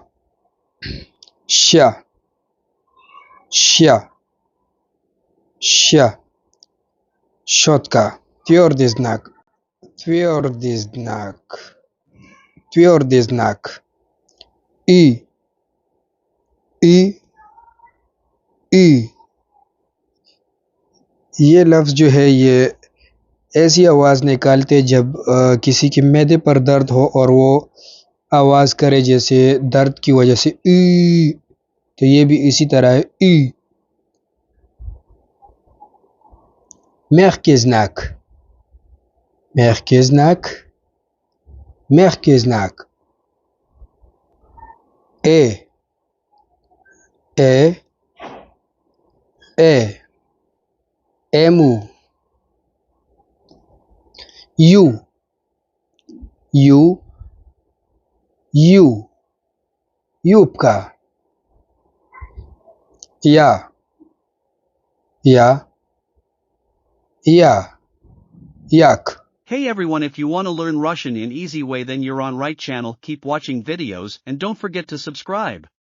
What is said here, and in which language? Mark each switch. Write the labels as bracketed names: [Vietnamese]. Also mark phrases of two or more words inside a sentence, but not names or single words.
[Russian] Ща, ща, ща, щетка. Твердый знак. Твердый знак. Твердый знак. И, И, ई। [Urdu] یہ لفظ جو ہے یہ ایسی آواز نکالتے جب کسی کے معدے پر درد ہو اور وہ آواز کرے جیسے درد کی وجہ سے ای، تو یہ بھی اسی طرح ہے ای. [Russian] Мягкий знак, мягкий знак, мягкий знак. Э, Э, Э, Эму. Ю, Ю, Ю, Юбка. Я, Я, Я, як. [English] Hey everyone, if you want to learn Russian in easy way then you're on right channel, keep watching videos and don't forget to subscribe.